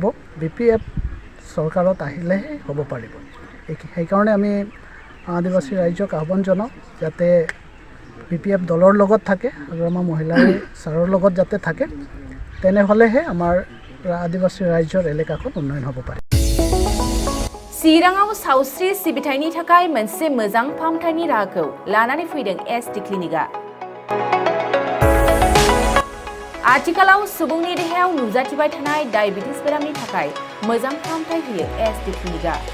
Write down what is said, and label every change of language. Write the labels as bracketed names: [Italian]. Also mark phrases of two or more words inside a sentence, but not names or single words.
[Assamese] BPF চৰকাৰত আহিলেহে হ'ব পাৰিব। সেইকাৰণে আমি আদিবাসী ৰাইজক আহ্বান জনাওঁ যাতে BPF দলৰ লগত থাকে, হাগ্ৰামা মহিলাৰী ছাৰৰ লগত যাতে থাকে, তেনেহ'লেহে আমাৰ আদিবাসী ৰাইজৰ এলেকাখন উন্নয়ন হ'ব পাৰে। [Bodo] चिराङाव सावस्रि सिबिथायनि थाखाय मोनसे मोजां फाहामथायनि राहाखौ लानानै फैदों SD क्लिनिकआ। आथिखालाव सुबुंनि देहायाव नुजाथिबाय थानाय डायबिटिस बेरामनि थाखाय मोजां फाहामथाय होयो SD क्लिनिकआ।